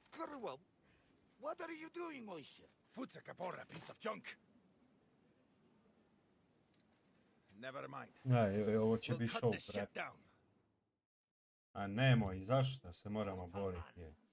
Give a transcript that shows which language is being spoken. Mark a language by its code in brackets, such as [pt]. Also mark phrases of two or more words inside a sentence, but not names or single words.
[en] Very well. What are you doing, Moishe? Foot's a caporra, piece of junk. Never mind. [sr] Ovo će biti show, [en] Cut this [sr] brat. [en] shit down. [sr] A nemoj, zašto se moramo boriti?